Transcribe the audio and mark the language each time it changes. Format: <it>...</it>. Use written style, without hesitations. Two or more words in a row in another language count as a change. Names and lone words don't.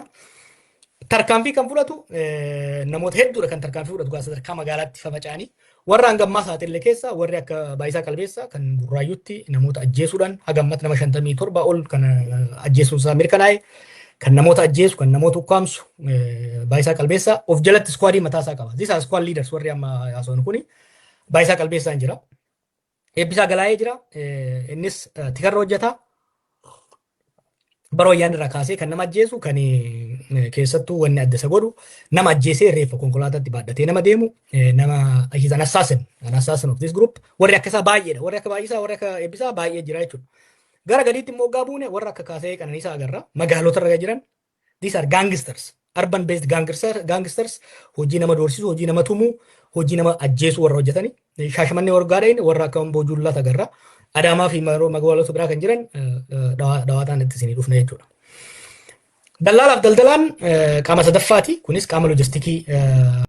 <om>Tarkaanfii kan fudhatu namoota hedduudha kan tarkaanfii fudhatu sadarkaa magaalaatti fafaca'anii. Warra hangammaa sa'aatillee keessa warri akka Baayisaa Qalbeessaa kan Burraayyuutti namoota ajjeesuudhaan haga ammatti nama 57 ol kan ajjeesuun isaa mirkanaa'e. kan namoota ajjeesu, kan namoota ukkaamsu, Baayisaa Qalbeessaa of jalatti skwaadii mataa isaa qaba.</om> <en>These are squad leaders</en> <om>warri amma haasawwan kuni. Baayisaa Qalbeessaa hin jira. Eebbisaa Galaayee jira. Innis tikarra hojjeta. Bara wayyaan irraa kaasee kan nama ajjeesu kan keessattuu wanni adda isa godhu nama ajjeesee reeffa konkolaataatti baadhatee nama deemu nama</om> <en>he's an assassin of this group.</en> <om>Warri akka isaa baay'eedha. Warri akka Baayisaa warri akka Eebbisaa baay'ee jira jechuudha. Gara gadiitti immoo hoggaa buune warra akka kaasee Qananiisaa agarra. Magaalota irra jiran</om> <en>these are gangsters. Urban based gangsters</en> <om>hojii nama doorsisuu, hojii nama tumuu, hojii nama ajjeesuu warra hojjetani. Shaashamannee wargaadhaan warra akka Boojullaa agarra. Adaamaa fi magaalota biraa kan jiran dhawaataan itti isinii dhufna jechuudha. Dallaalaaf daldalaan qaama sadaffaati. Kunis qaama loojistikii</om>